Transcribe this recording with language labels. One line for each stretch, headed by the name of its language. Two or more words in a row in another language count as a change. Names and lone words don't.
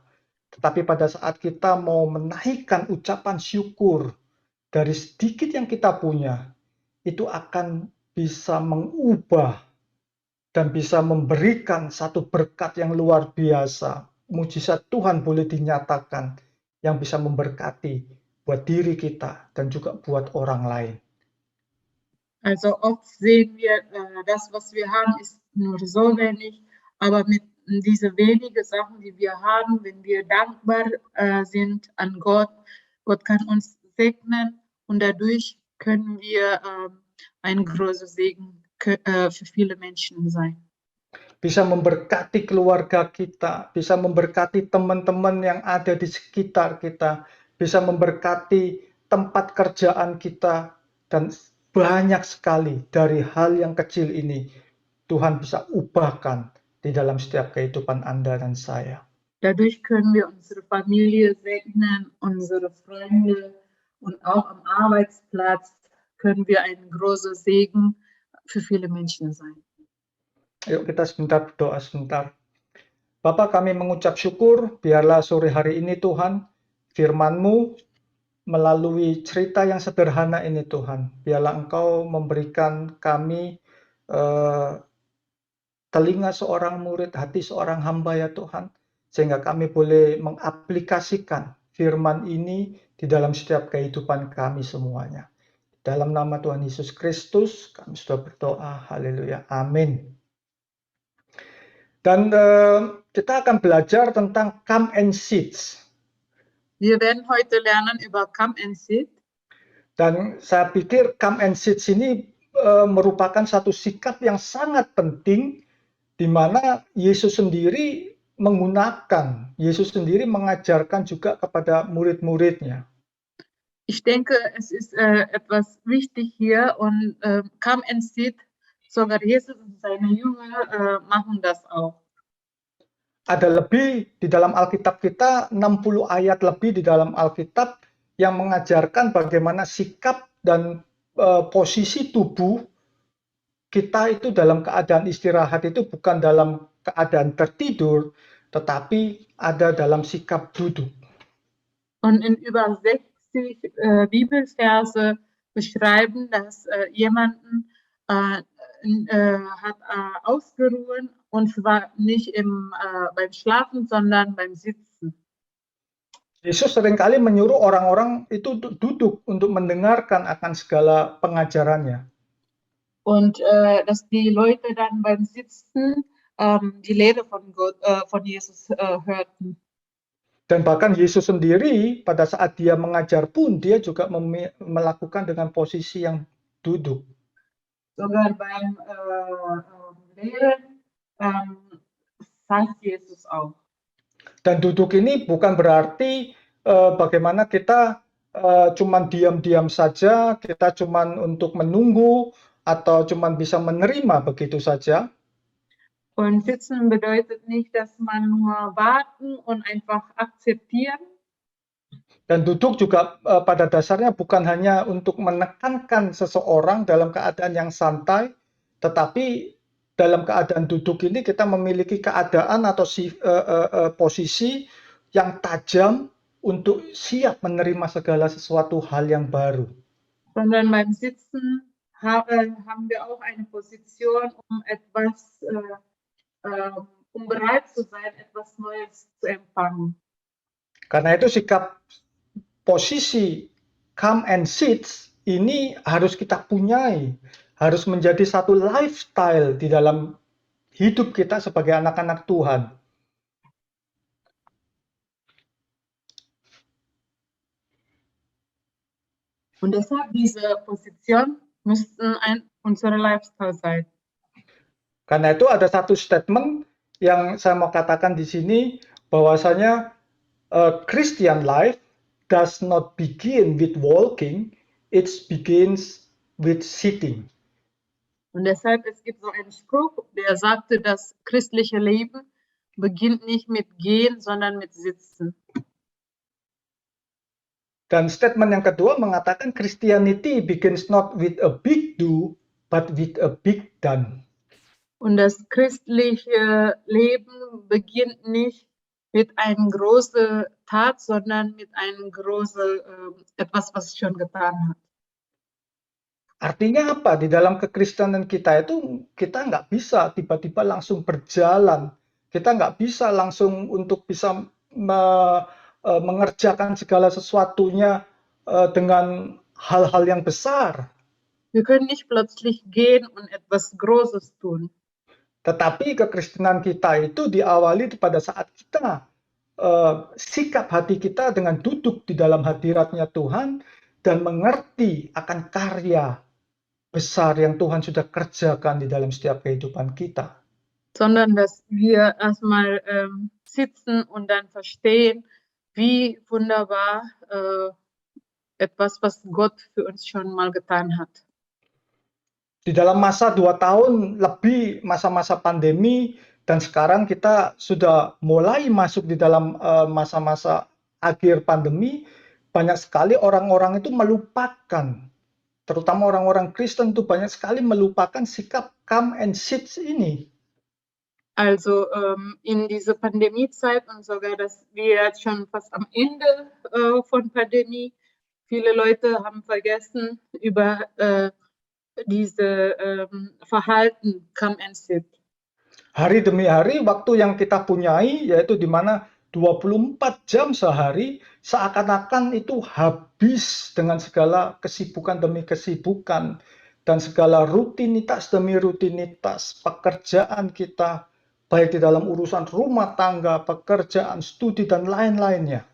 Indonesian: Tetapi pada saat kita mau menaikkan ucapan syukur dari sedikit yang kita punya, itu akan bisa mengubah dan bisa memberikan satu berkat yang luar biasa. Mujizat Tuhan boleh dinyatakan yang bisa memberkati buat diri kita dan juga buat orang lain.
German: Also oft sehen wir, das, was wir haben, ist nur so wenig, aber mit diese wenige Sachen, die wir haben, wenn wir dankbar sind an Gott, Gott kann uns segnen und dadurch können wir ein großer Segen für viele Menschen sein.
Indonesian: Bisa memberkati keluarga kita, bisa memberkati teman-teman yang ada di sekitar kita, bisa memberkati tempat kerjaan kita, dan banyak sekali dari hal yang kecil ini Tuhan bisa ubahkan di dalam setiap kehidupan Anda dan saya.
German: Dadurch können wir unsere Familie segnen, unsere Freunde und auch am Arbeitsplatz können wir ein großer Segen für viele Menschen sein.
Indonesian: Yuk kita sebentar berdoa sebentar. Bapa, kami mengucap syukur, biarlah sore hari ini Tuhan, firman-Mu melalui cerita yang sederhana ini Tuhan, biarlah Engkau memberikan kami telinga seorang murid, hati seorang hamba ya Tuhan, sehingga kami boleh mengaplikasikan firman ini di dalam setiap kehidupan kami semuanya. Dalam nama Tuhan Yesus Kristus, kami sudah berdoa. Haleluya. Amin. Dan kita akan belajar tentang
English: come and sit.
German: Wir werden heute lernen über
English: Come and Sit.
Indonesian: Dan saya pikir
English: come and sit
Indonesian: ini merupakan satu sikap yang sangat penting di mana Yesus sendiri menggunakan, Yesus sendiri mengajarkan juga kepada murid-muridnya.
German: Ich denke, es ist etwas wichtig hier und
English: Come and Sit,
German: sogar Jesus und seine Jünger machen das auch.
Indonesian: Ada lebih di dalam Alkitab kita, 60 ayat lebih di dalam Alkitab yang mengajarkan bagaimana sikap dan posisi tubuh kita itu dalam keadaan istirahat itu bukan dalam keadaan tertidur, tetapi ada dalam sikap duduk.
German: Und in über 60 Bibelverse beschreiben, dass jemanden hat ausgeruhen, und zwar nicht beim Schlafen, sondern beim Sitzen.
Indonesian: Yesus seringkali menyuruh orang-orang itu duduk untuk mendengarkan akan segala pengajarannya.
German: Und dass die Leute dann beim Sitzen die Lehre von Jesus hörten.
Indonesian: Dan bahkan Yesus sendiri pada saat dia mengajar pun dia juga melakukan dengan posisi yang duduk.
German: Sogar beim Lehren sagt Jesus auch.
Indonesian: Dan duduk ini bukan berarti bagaimana kita cuman diam-diam saja, kita cuman untuk menunggu atau cuman bisa menerima begitu saja.
German: Und sitzen bedeutet nicht, dass man nur warten und einfach akzeptieren.
Indonesian: Dan duduk juga pada dasarnya bukan hanya untuk menekankan seseorang dalam keadaan yang santai, tetapi dalam keadaan duduk ini kita memiliki keadaan atau posisi yang tajam untuk siap menerima segala sesuatu hal yang baru.
German: Sondern beim Sitzen haben wir auch eine Position, um bereit zu sein, etwas Neues zu empfangen.
Indonesian: Karena itu sikap posisi
English: come and sit
Indonesian: ini harus kita punyai, harus menjadi satu lifestyle di dalam hidup kita sebagai anak-anak Tuhan.
German: Und deshalb diese Position müssten unser Lifestyle sein.
Indonesian: Karena itu ada satu statement yang saya mau katakan di sini, bahwasanya
English: Christian life does not begin with walking, it begins with sitting.
German: Und deshalb, es gibt so einen Spruch, der sagte, das christliche Leben beginnt nicht mit Gehen, sondern mit Sitzen.
Indonesian: Dan statement yang kedua mengatakan
English: Christianity begins not with a big do, but with a big done.
German: Und das christliche Leben beginnt nicht mit einer großen Tat, sondern mit einem großen etwas, was schon getan hat.
Indonesian: Artinya apa? Di dalam kekristenan kita itu kita nggak bisa tiba-tiba langsung berjalan. Kita nggak bisa langsung untuk bisa mengerjakan segala sesuatunya dengan hal-hal yang besar.
German: Wir können nicht plötzlich gehen und etwas Großes tun.
Indonesian: Tetapi kekristenan kita itu diawali pada saat kita sikap hati kita dengan duduk di dalam hadiratnya Tuhan dan mengerti akan karya besar yang Tuhan sudah kerjakan di dalam setiap kehidupan kita.
German: Sondern dass wir erstmal sitzen und dann verstehen, wie wunderbar etwas, was Gott für uns schon mal getan hat.
Indonesian: Di dalam masa 2 tahun lebih masa-masa pandemi dan sekarang kita sudah mulai masuk di dalam masa-masa akhir pandemi, banyak sekali orang-orang itu melupakan, terutama orang-orang Kristen itu banyak sekali melupakan sikap
English: come and sit
Indonesian: ini.
German: Also in diese Pandemiezeit und sogar, dass wir jetzt schon fast am Ende von Pandemie, viele Leute haben vergessen über diese Verhalten
English: come and sit.
Indonesian: Hari demi hari waktu yang kita punyai, yaitu di mana 24 jam sehari, seakan-akan itu habis dengan segala kesibukan demi kesibukan dan segala rutinitas demi rutinitas pekerjaan kita, baik di dalam urusan rumah tangga, pekerjaan, studi, dan lain-lainnya.